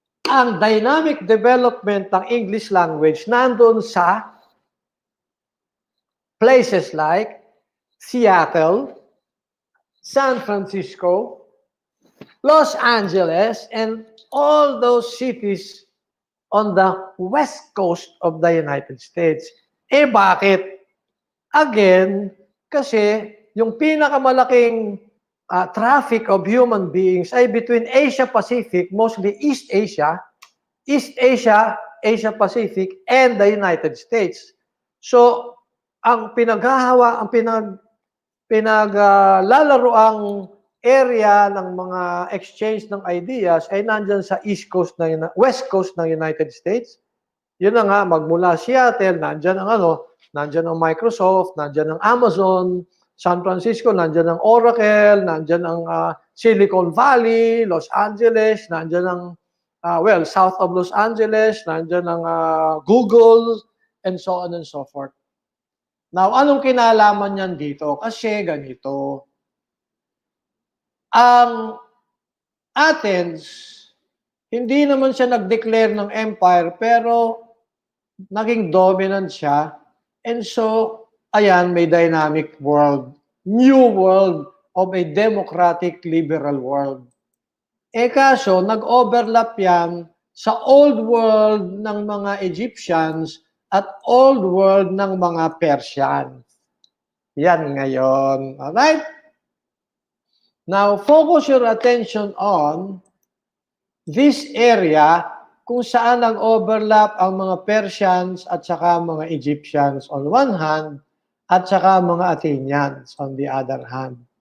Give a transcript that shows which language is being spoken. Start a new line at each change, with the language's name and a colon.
English: Ang dynamic development ng English language
Filipino: nandun sa
English: places like Seattle, San Francisco, Los Angeles, and all those cities on the west coast of the United States.
Filipino: Bakit?
English: Again,
Filipino: kasi yung pinakamalaking traffic
English: of human beings ay between Asia Pacific, mostly East Asia, Asia Pacific, and the United States.
Filipino: So, ang pinaglalaro ang area ng mga exchange ng ideas ay nandyan sa West Coast ng United States. Yun na nga, magmula Seattle, nandyan ang Microsoft, nandyan ang Amazon, San Francisco, nandyan ang Oracle, nandyan ang Silicon Valley, Los Angeles, nandyan ang, south of Los Angeles, nandyan ang Google, and so on and so forth. Now, anong kinalaman niyan dito? Kasi ganito, ang Athens, hindi naman siya nag-declare ng empire, pero naging dominant siya.
English: And so, ayan, may dynamic world. New world of a democratic liberal world.
Filipino: Kaso, nag-overlap yan sa old world ng mga Egyptians at old world ng mga Persians. Yan ngayon. Alright?
English: Now, focus your attention on this area
Filipino: kung saan nag-overlap ang mga Persians at saka mga Egyptians
English: on one hand
Filipino: at saka mga Athenians
English: on the other hand.